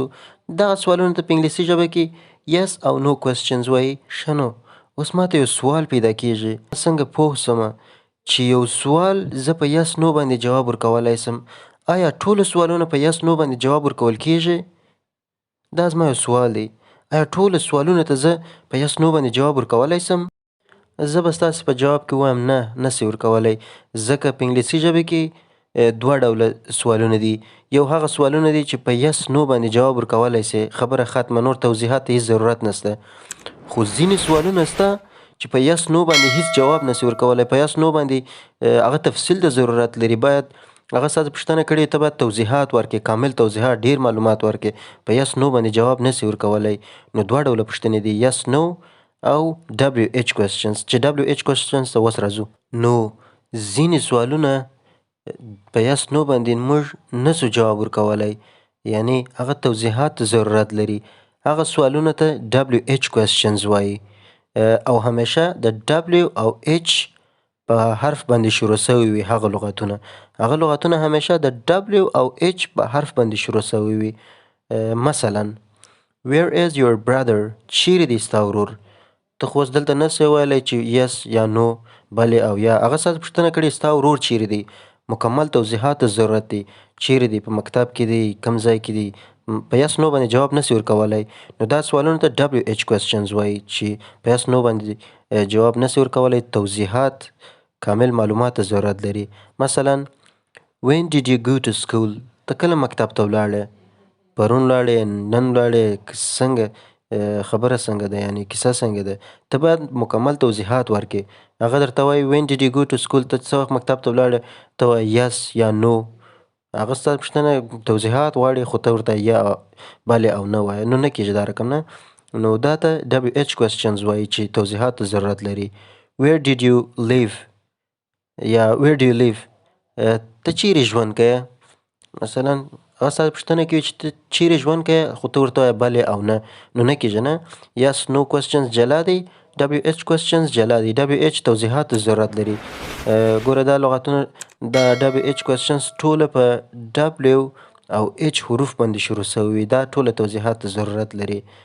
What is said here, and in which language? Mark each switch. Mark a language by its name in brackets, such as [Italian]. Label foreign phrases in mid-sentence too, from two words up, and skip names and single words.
[Pashto] دغه سوالونو ته په انګلیسي ژبه کې yes او [English] no questions [Pashto] وایي. ښه نو اوس ماته یو سوال پیدا کیږي، څنګه پوه سمه چې یو سوال زه په [English] yes no [Pashto] باندې جواب ورکولی سم. آیا ټولو سوالونه په [English] yes no [Pashto] باندې جواب ورکول کیږي؟ دا زما یو سوال دی. آیا ټولو سوالونو ته زه په [English] yes no [Pashto] باندې جواب ورکولی سم؟ زه به ستاسې په جواب کې وایم نه، نسې ورکولی، ځکه په انګلیسي ژبه کې دوه ډوله سوالونه دي. یو هغه سوالونه دي چې په [English] yes no [Pashto] باندې جواب ورکولی سې، خبره ختمه، نور توضیحات ته هیڅ ضرورت نشته. خو ځینې سوالونه شته چې په [English] yes no [Pashto] باندې هیڅ جواب نسې ورکولی. په [English] yes no [Pashto] باندې هغه تفصیل د ضرورت لري، باید هغه ستاسې پوښتنه کړې ته باید توضیحات ورکړې، کامل توضیحات، ډیر معلومات ورکړې. په [English] yes no [Pashto] باندې جواب نسې ورکولی. نو دوه ډوله پوښتنې دي، [English] yes no [Pashto] او [English] WH questions. [Pashto] چې [English] WH questions [Pashto] ته اوس راځو. نو ځینې سوالونه په [English] yes no [Pashto] باندې موږ نسو جواب ورکولی، یعنی هغه توضیحات ضرورت لري. هغه سوالونه ته [English] WH questions [Pashto] وایي، او همیشه د W او H په حرف باندې شروع سوي وي. هغه لغتونه همیشه د W او H په حرف باندې شروع سوي وي. [English] مثلا where is your brother؟ [Pashto] چیرې دی ستا ورور؟ ته خو اوس دلته نسې ویلی چې yes یا no، بلې او یا. هغه ستاسې پوښتنه کړې ستا ورور چیرې دی، مکمل توضیحات ته ضرورت دی. چیرې دی، په مکتب کې دی، کم ځای کې دی. په [English] yes no [Pashto] باندې جواب نسې ورکولی. نو دا سوالونو ته [English] WH questions [Pashto] وایي چې په [English] yes no [Pashto] باندې جواب نسې ورکولی، توضیحات، کامل معلومات ته ضرورت لري. [English] مثلا when did you go to school؟ [Pashto] ته کله مکتب ته ولاړې؟ پرون ولاړې، نن ولاړې، څنګه؟ خبره څنګه ده یعنې کیسه څنګه ده ته باید مکمل توضیحات ورکړې. هغه درته وایي [English] when did you go to school [Pashto] ته څه وخت مکتب ته ولاړې ته وایې yes یا no. هغه ستا پوښتنه توضیحات غواړي خو ته ورته یا بلې او نه وایې نو نه کېږي دا رقم نه. نو دا ته [English] WH questions [Pashto] وایي چې توضیحات ته ضرورت لري. [English] where did you live یا where do you live [Pashto] ته چیرې ژوند کوې. مثلا هغه ستا پوښتنه کوي چې ته چیرې ژوند کوې خو ته ورته وایې بلې او نه نو نه کېږي نه. [English] yes no questions [Pashto] جلا دی [English] WH questions [Pashto] جلا دی. WH توضیحات ته ضرورت لري. ګوره دا لغتونه دا [English] WH questions [Pashto] ټوله په W او H حروف باندې شروع سوي دا ټوله توضیحات ته ضرورت لري.